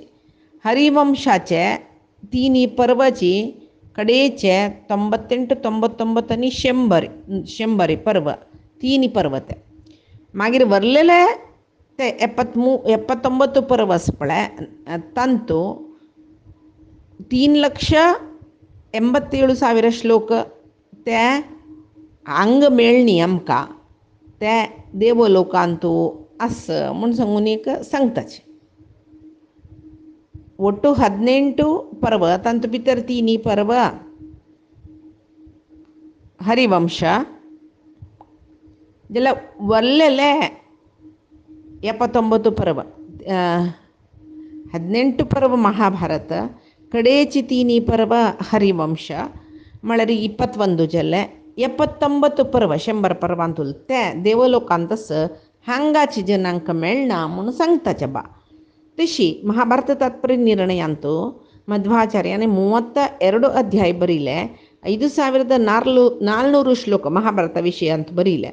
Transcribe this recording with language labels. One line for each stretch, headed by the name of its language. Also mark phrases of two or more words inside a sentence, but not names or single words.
Konkani: हरिवंशाचे 3 पर्वची कडेचे 98, 99 आनी 100 पर्व 3 पर्व ते मागीर वरलेले ते 79 पर्व आसा पळय तंतू 3,87,000 श्लोक ते हांग मेळणी आमकां ते देवलोकांतू आस म्हूण सांगून एक सांगताचे. ಒಟ್ಟು 18 पर्व तंतु भितर 3 पर्व हरिवंश जाल्यार वरलेले 79 पर्व 18 पर्व महाभारत कडेची 3 पर्व हरिवंश म्हळ्यार 21 जाले 79 पर्व 100 पर्वांतूल ते देवलोकांत हांगाची जनांक मेळना म्हणून सांगताचे बा. तशी महाभारत तात्पर्य निर्णयांतू मध्वाचार्याने 32 अध्याय बरिले 5,400 श्लोक महाभारता विशयांत बरिले.